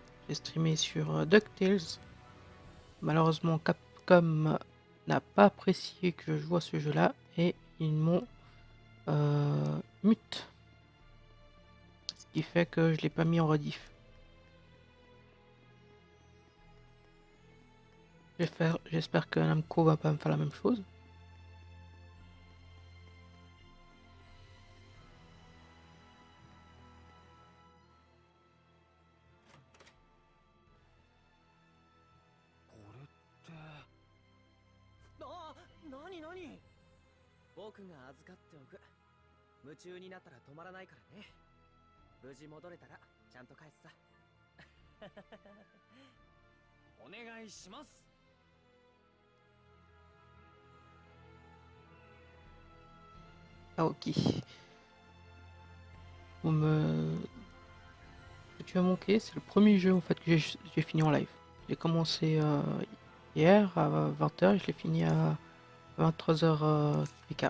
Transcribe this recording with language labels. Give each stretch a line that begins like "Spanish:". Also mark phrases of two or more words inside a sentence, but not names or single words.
French: J'ai streamé sur DuckTales. Malheureusement Capcom n'a pas apprécié que je joue à ce jeu-là et ils m'ont mute. Ce qui fait que je l'ai pas mis en rediff. J'espère que Namco va pas me faire la même chose.
Japanese: あ何何僕が預かっておく夢中になったら止まらないからね無事戻れたらちゃんと返すさお願いします
French: Ah ok. Bon, ce que tu as manqué, c'est le premier jeu en fait que j'ai fini en live. J'ai commencé hier à 20h et je l'ai fini à 23h15.